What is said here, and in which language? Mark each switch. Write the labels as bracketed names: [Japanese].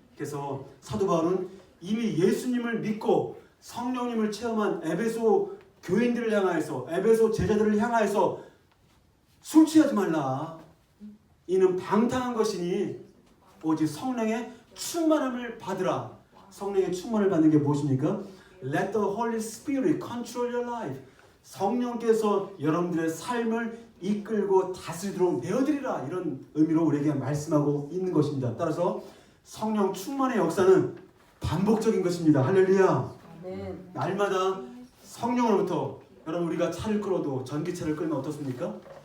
[Korean] 그래서 사도 바울은 이미 예수님을 믿고 성령님을 체험한 에베소 교인들을 향하여서 에베소 제자들을 향하여서 술 취하지 말라. 이는 방탕한 것이니 오직 성령의 충만함을 받으라. 성령의 충만을 받는 게 무엇입니까? [English] Let the Holy Spirit control your life. [Korean] 성령께서 여러분들의 삶을 이끌고 다스리도록 내어드리라. 이런 의미로 우리에게 말씀하고 있는 것입니다. 따라서 성령 충만의 역사는 반복적인 것입니다. 할렐루야. 날마다 성령으로부터 여러분 우리가 차를 끌어도 전기차를 끌면 어떻습니까?